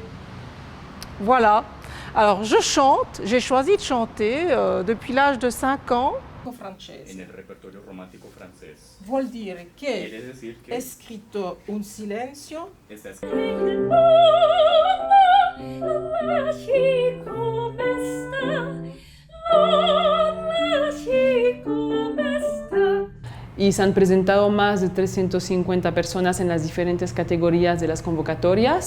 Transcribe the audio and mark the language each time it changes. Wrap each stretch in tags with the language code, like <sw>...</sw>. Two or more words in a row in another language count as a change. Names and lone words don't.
<fr>Voilà. Alors je chante, j'ai choisi de chanter depuis l'âge de 5 ans.</fr> <es>En el repertorio romántico francés.</es> <it>Vuol dire che</it> <es>Quiere decir que</es> <it>è scritto un silenzio.</it> <es>está Y se han presentado más de 350 personas en las diferentes categorías de las convocatorias.</es>